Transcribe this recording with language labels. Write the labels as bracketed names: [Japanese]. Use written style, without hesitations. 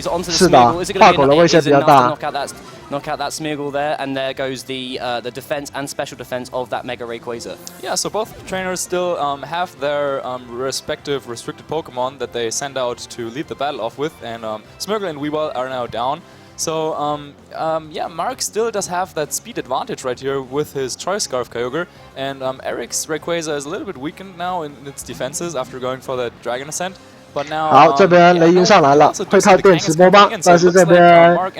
[Chinese] 是的，画狗的威胁比较大。 [English] Knock out that Smeargle there, and there goes the defense and special defense of that Mega Rayquaza. Yeah, so both trainers still have their respective restricted Pokemon that they send out to lead the battle off with, and Smeargle and Weavile are now down. So yeah, Mark still does have that speed advantage right here with his Choice Scarf Kyogre, and Eric's Rayquaza is a little bit weakened now in its defenses after going for that Dragon Ascent. But now, [Chinese] 好，这边雷音上来了，会靠电磁波棒，但是这边